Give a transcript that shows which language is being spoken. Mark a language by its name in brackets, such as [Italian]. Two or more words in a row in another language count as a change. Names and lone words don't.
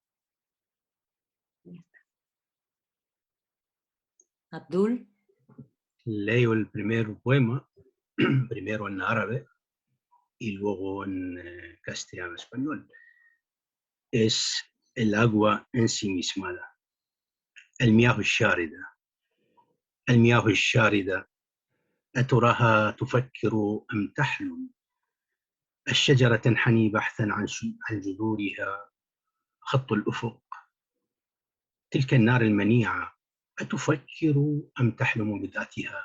[Spanish] Abdul. Leo el primer poema, primero en árabe y luego en castellano español. Es el agua ensimismada. [Arabic] المياه الشاردة. المياه الشاردة أتراها تفكر أم تحلم؟ الشجرة تنحني بحثا عن جذورها خط الأفق. تلك النار المنيعة أتفكر أم تحلم بذاتها؟